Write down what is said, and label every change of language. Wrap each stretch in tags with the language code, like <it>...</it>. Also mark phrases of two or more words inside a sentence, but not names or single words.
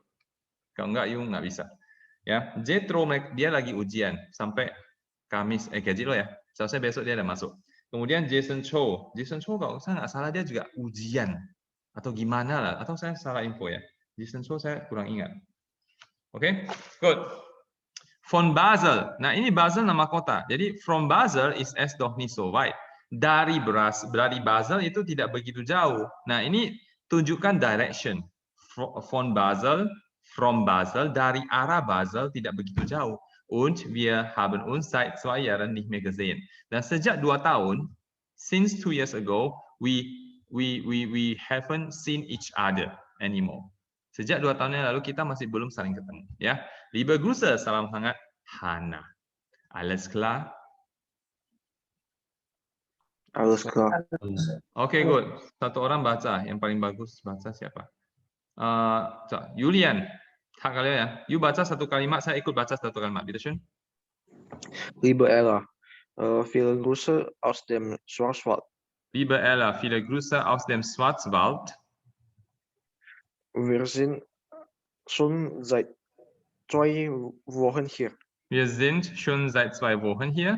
<id>Kalau nggak you nggak bisa. Ya, Jetro dia lagi ujian sampai Kamis, gaji lo ya. Seharusnya besok dia ada masuk. Kemudian Jason Chow kalau saya nggak salah dia juga ujian atau gimana lah, atau saya salah info ya. Jason Chow saya kurang ingat. Oke, good.</id> <de>Von Basel.</de> <id>Nah, ini Basel nama kota. Jadi</id> <de>from Basel is es doch nicht so weit.</de> <id>Dari Basel itu tidak begitu jauh. Nah, ini tunjukkan direction.</id> <de>Von Basel, from Basel,</de> <id>dari arah Basel tidak begitu jauh.</id> <de>Und wir haben uns seit 2 Jahren nicht mehr gesehen.</de> <id>Dan sejak 2 tahun,</id> <en>since 2 years ago, we haven't seen each other anymore.</en> <id>Sejak 2 tahun yang lalu kita masih belum saling ketemu, ya.</id> <de>Liebe Grüße,</de> <id>salam hangat,</id> <de>Hana. Alles klar? Alles klar.</de> <id>Oke, good. Satu orang baca, yang paling bagus baca siapa? Julian, hak kalian ya. You baca satu kalimat, saya ikut baca satu kalimat.</id> <de>Bitte schön. Liebe Ella, viele Grüße aus dem Schwarzwald. Liebe Ella, viele Grüße aus dem Schwarzwald. Wir sind schon seit 2 Wochen hier. Wir sind schon seit 2 Wochen hier.</de>